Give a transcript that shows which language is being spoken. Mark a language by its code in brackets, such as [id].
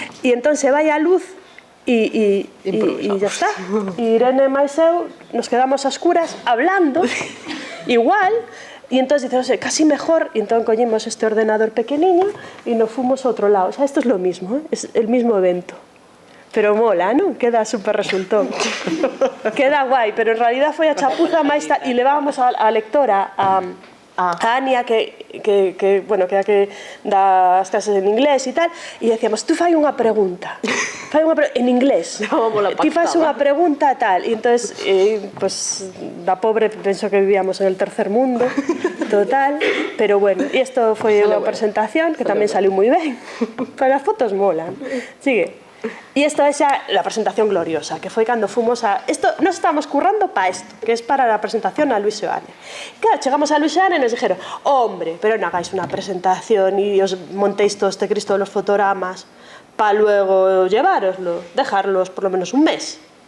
[es] Y entonces se vaya a luz y ya está. Y Irene e Maiseu nos quedamos a oscuras hablando igual. Y entonces dices, casi mejor. Y entonces cogimos este ordenador pequeño y nos fuimos a otro lado. O sea, esto es lo mismo, ¿eh? Es el mismo evento. Pero mola, ¿no? Queda súper resultón. Queda guai, pero en realidad [gl] foi a chapuza máis... E levábamos a lectora a Ania, que bueno, que é a que dá as clases en inglés e tal, e decíamos, tú fai unha pregunta, en inglés, ti faz unha pregunta tal, e entonces, pues, da pobre, penso que [es] vivíamos en el tercer mundo, [gl] total, pero bueno, e isto foi unha presentación que tamén saliu moi ben, pero as fotos molan, sigue. [es] Y esto es ya la presentación gloriosa, que fue cuando fuimos a... Esto nos estábamos currando para esto, que es para la presentación a Luis Seoane. Claro, llegamos a Luis Seoane y nos dijeron, hombre, pero no hagáis una presentación y os montéis todo este Cristo de los fotogramas para luego llevároslo, dejarlos por lo menos un mes.